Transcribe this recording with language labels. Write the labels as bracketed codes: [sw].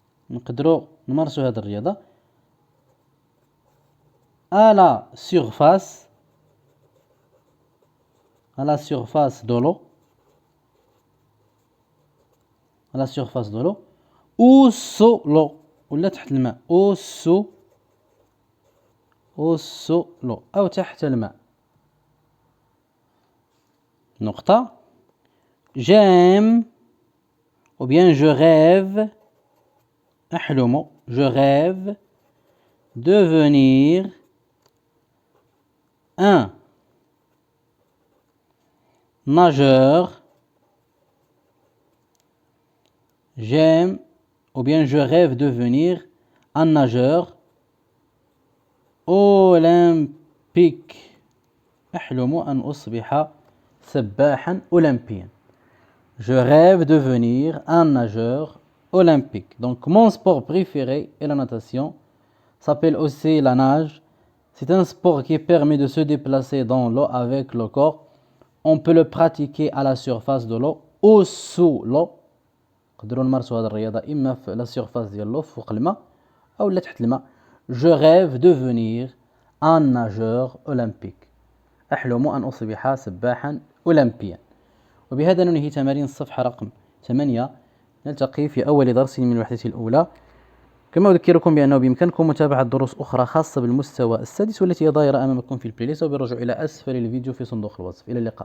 [ar] نقدروا نمارسوا هذه الرياضة [fr] à la surface de l'eau. À la surface de l'eau ou sous l'eau [ar] ولا تحت الماء. [fr] ou sous l'eau [ar] أو تحت الماء. [fr] نقطة. J'aime ou bien je rêve. أحلم. Je rêve devenir un nageur. J'aime ou bien je rêve devenir un nageur olympique. [ar] أحلم أن أصبح سباحا أولمبيا. [fr] Je rêve devenir un nageur olympique. Donc mon sport préféré est la natation. S'appelle aussi la nage. C'est un sport qui permet de se déplacer dans l'eau avec le corps. On peut le pratiquer à la surface de l'eau ou sous l'eau. [ar] نقدروا نمارسوا هذه الرياضة إما في la surface ديال l'eau فوق الماء أو لا تحت الماء. [fr] Je rêve devenir un nageur olympique. [ar] أحلم أن أصبح سباحا أولمبيا. وبهذا ننهي تمارين الصفحة رقم 8. نلتقي في أول درس من الوحدة الأولى. كما أذكركم بأنه بإمكانكم متابعة دروس أخرى خاصة بالمستوى السادس والتي هي ظاهرة أمامكم في البلاي ليست، وبالرجوع إلى أسفل الفيديو في صندوق الوصف. إلى اللقاء.